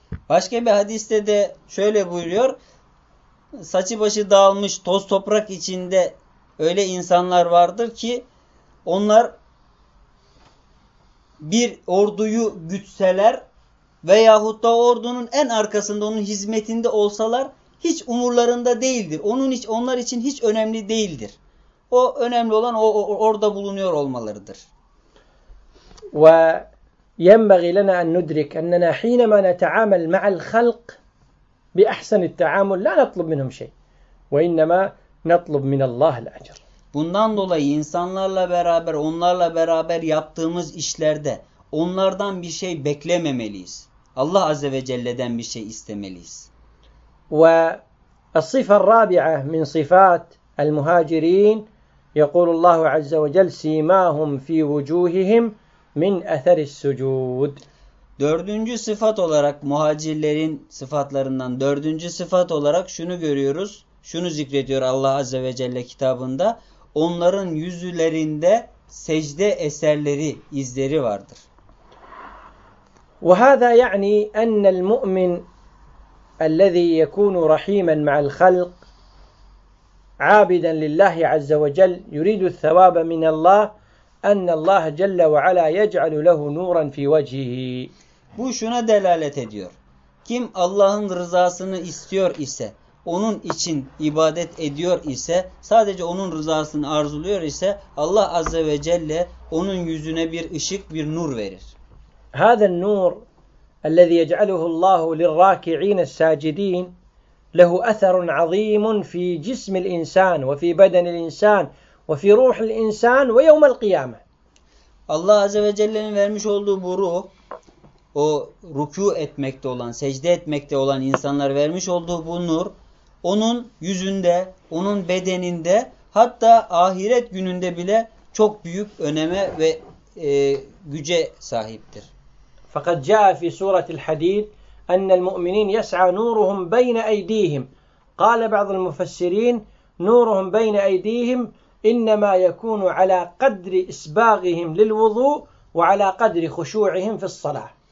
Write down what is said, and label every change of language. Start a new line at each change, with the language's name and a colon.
Turkish: Başka bir hadiste de şöyle buyuruyor. Saçı başı dağılmış toz toprak içinde öyle insanlar vardır ki onlar bir orduyu güçseler veyahut da ordunun en arkasında onun hizmetinde olsalar hiç umurlarında değildir. Onun hiç, onlar için hiç önemli değildir. O önemli olan o orada bulunuyor olmalarıdır.
Arabic: Ve ينبغي لنا أن ندرك أننا حينما نتعامل مع الخلق بأحسن التعامل لا نطلب منهم شيء وإنما نطلب من الله الأجر.
Turkish: Bundan dolayı insanlarla beraber, onlarla beraber yaptığımız işlerde onlardan bir şey beklememeliyiz. Allah Azze ve Celle'den bir şey istemeliyiz.
Arabic: والصفة الرابعة من صفات المهاجرين يقول الله عز وجل سيماهم في وجوههم min eseri sucud.
Turkish: Dördüncü sıfat olarak muhacirlerin sıfatlarından dördüncü sıfat olarak şunu görüyoruz. Şunu zikrediyor Allah Azze ve Celle kitabında. Onların yüzlerinde secde eserleri, izleri vardır.
Arabic: Ve hâzâ ya'ni ennel mu'min ellezî yekûnu rahîmen me'al halk âbiden lillâhi azze ve cel yurîdü sevâbe minallâh أن الله جل وعلا يجعل له نورا في وجهه.
Turkish: Bu şuna delalet ediyor. Kim Allah'ın rızasını istiyor ise, onun için ibadet ediyor ise, sadece onun rızasını arzuluyor ise, Allah Azze ve Celle onun yüzüne bir ışık, bir nur verir.
Arabic: هذا النور الذي يجعله الله للراكعين الساجدين له أثر عظيم في جسم الإنسان وفي بدن الإنسان وفي روح الانسان ويوم القيامه.
Turkish: Allah Azze ve Celle'nin vermiş olduğu bu ruh, o rükû etmekte olan, secde etmekte olan insanlar vermiş olduğu bu nur, onun yüzünde, onun bedeninde, hatta ahiret gününde bile çok büyük öneme ve güce sahiptir.
Arabic: Fakat جاء في سورة الحديد أن المؤمنين يسعى نورهم بين أيديهم. قال بعض المفسرين نورهم بين أيديهم إنما يكون على قدر إسباغهم للوضوء وعلى قدر خشوعهم في الصلاة.